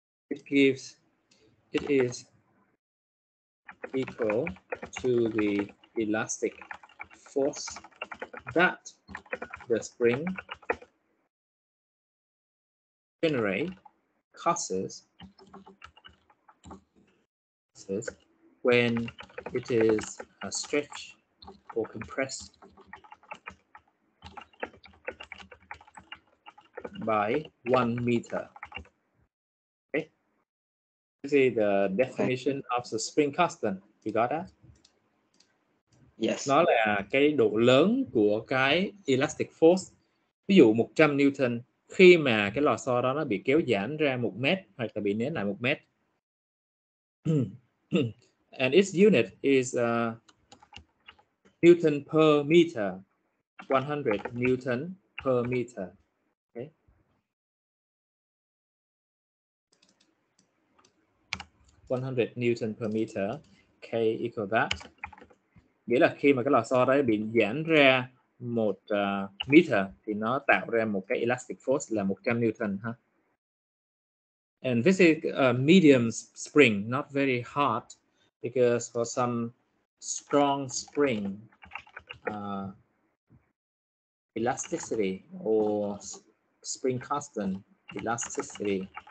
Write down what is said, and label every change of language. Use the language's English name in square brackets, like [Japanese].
[English] it is equal to the elastic force that the spring causes when it is stretched or compressed by 1 meter. Okay, this is the definition of the spring constant. You got that? Yes. [Vietnamese] Nó là cái độ lớn của cái elastic force. Ví dụ 100 Newton khi mà cái lò xo đó nó bị kéo giãn ra 1 mét hoặc là bị nén lại 1 mét. [English] And its unit is Newton per meter, 100 Newton per meter. Okay. Newton per meter, K equal that. [Vietnamese] Nghĩa là khi mà cái lò xo đấy bị giãn ra 1 meter thì nó tạo ra một cái elastic force là 100 Newton ha. [English] And this is a medium spring, not very hard, because for some strong spring, elasticity or spring constant elasticity.